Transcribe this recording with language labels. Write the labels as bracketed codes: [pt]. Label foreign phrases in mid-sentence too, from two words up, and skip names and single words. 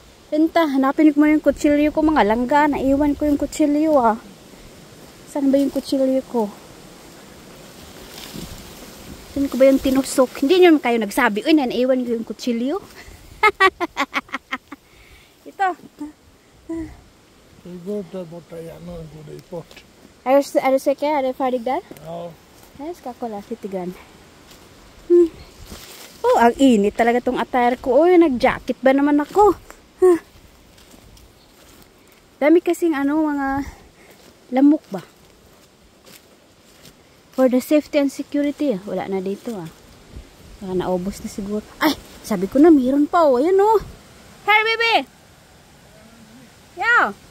[tl] Benta, hanapin ko mo yung kutsilyo ko, mga langga. Naiwan ko yung kutsilyo, ah. Saan ba yung kutsilyo ko? Saan ko ba yung tinusok? Hindi nyo kayo nagsabi. Uy, naiwan ko yung kutsilyo. Ito. [sv] Det går där borta igen och går dit bort. Är du säker? Är du färdig där? Ja. Jag ska kolla lite grann. [tl] Oh, ang init talaga tong attire ko. Uy, nag-jacket ba naman ako? Dami kasing mga lamok ba? [en] For the safety and security. [tl] Wala na dito Baka naubos na siguro. Ay, sabi ko na mayroon pa Ayan [en] Hey, baby! Yeah!